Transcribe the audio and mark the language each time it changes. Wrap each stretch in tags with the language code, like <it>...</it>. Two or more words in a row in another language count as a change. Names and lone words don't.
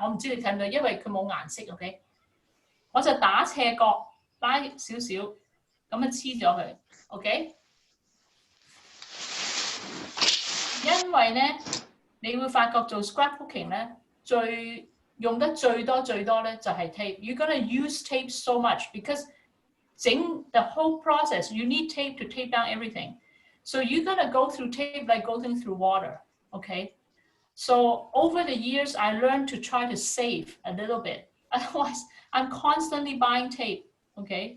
<yue>我唔知你睇唔到，因為佢冇顏色 ，OK？ 我就打斜角拉少少，咁樣黐咗佢 ，OK？因為咧，你會發覺做 scrapbooking 咧，用得最多咧就係 tape。</yue> <en>You're gonna use tape so much because the whole process you need tape to tape down everything. So you're gonna go through tape like going through water, okay? So over the years, I learned to try to save a little bit. Otherwise, I'm constantly buying tape, okay?</en>